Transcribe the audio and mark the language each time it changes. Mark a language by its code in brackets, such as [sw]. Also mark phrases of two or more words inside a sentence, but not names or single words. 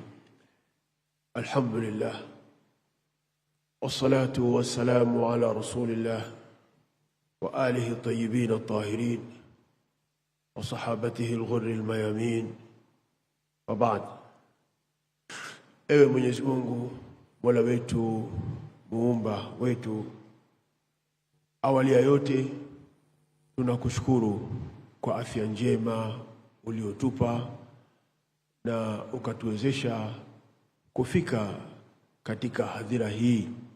[ar] الحمد لله والصلاة والسلام على رسول الله وآله الطيبين الطاهرين وصحابته الغر الميامين وبعد. [sw] Ewe Mwenyezi Mungu, Mola wetu, muumba wetu, awali ya yote tunakushukuru kwa afya njema uliotupa na ukatuwezesha kufika katika hadhira hii.